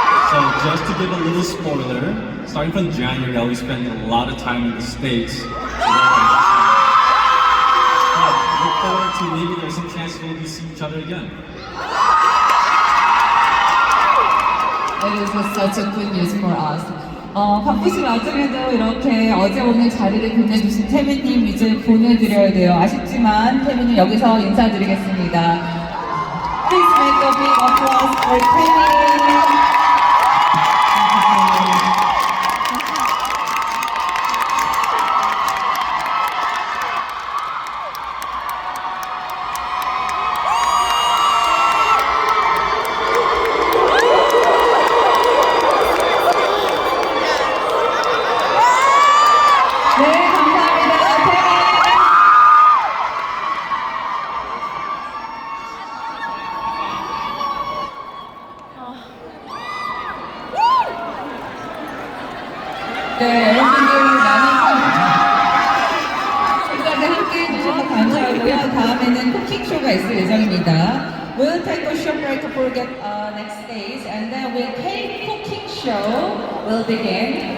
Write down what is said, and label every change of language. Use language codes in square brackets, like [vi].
[en] So just to give a little spoiler, starting from January, I'll be spending a lot of time in the States. So look forward to maybe there's some chance we'll see each other again. It is such a good news for us. [ko] 바쁘신 와중에도 이렇게 어제 오늘 자리를 빛내주신 태민님 이제 보내드려야 돼요. 아쉽지만 태민님 여기서 인사드리겠습니다. [en] Please make a big applause for 태민. [ko] 네, 감사합니다. 태민. 네, 여러분들 많이 지금까지 함께 해주셔서 감사하고요. 다음에는 쿠킹쇼가 있을 예정입니다. [en] We'll take a short break to forget next days, and then we'll take cooking show will begin.